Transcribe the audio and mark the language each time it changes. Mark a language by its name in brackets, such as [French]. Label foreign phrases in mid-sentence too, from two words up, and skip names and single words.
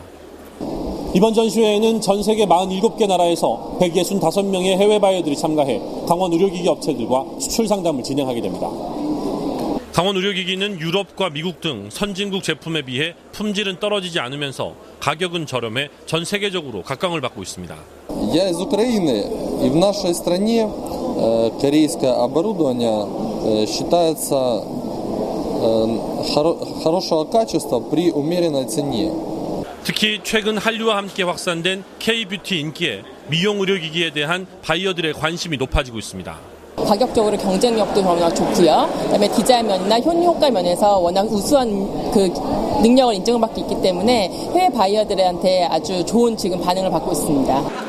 [Korean] 이번 전시회에는 전 세계 47개 나라에서 165명의 해외 바이어들이 참가해 강원 의료기기 업체들과 수출 상담을 진행하게 됩니다. 강원 의료기기는 유럽과 미국 등 선진국 제품에 비해 품질은 떨어지지 않으면서 가격은 저렴해 전 세계적으로 각광을 받고 있습니다. [Russian] Я из Украины, и в нашей стране корейское оборудование считается хорошего качества при умеренной цене. [Korean] 특히 최근 한류와 함께 확산된 K-뷰티 인기에 미용 의료기기에 대한 바이어들의 관심이 높아지고 있습니다. 가격적으로 경쟁력도 워낙 좋고요. 그다음에 디자인 면이나 효과 면에서 워낙 우수한 그 능력을 인정을 받고 있기 때문에 해외 바이어들한테 아주 좋은 지금 반응을 받고 있습니다.